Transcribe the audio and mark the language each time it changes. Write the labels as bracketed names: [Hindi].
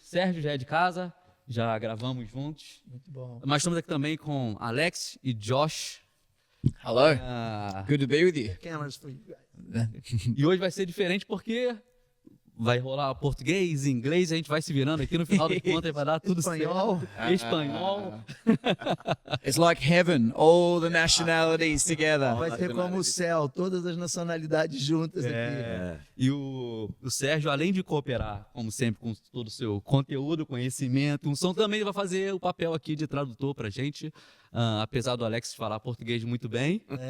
[Portuguese] Sérgio já é de casa, já gravamos juntos. Muito bom. Mas estamos aqui também com Alex e Josh. [English] Hello. Good to be with you. Cameras for you guys. [Portuguese] E hoje vai ser diferente porque vai rolar português, inglês, a gente vai se virando aqui no final do conto e vai dar tudo Espanhol. certo. Espanhol. [English] It's like heaven, all the nationalities together. [Portuguese] Vai ser como o céu, todas as nacionalidades juntas aqui. E o Sérgio, além de cooperar, como sempre, com todo o seu conteúdo, conhecimento, um som, também vai fazer o papel aqui de tradutor pra gente, apesar do Alex falar português muito bem.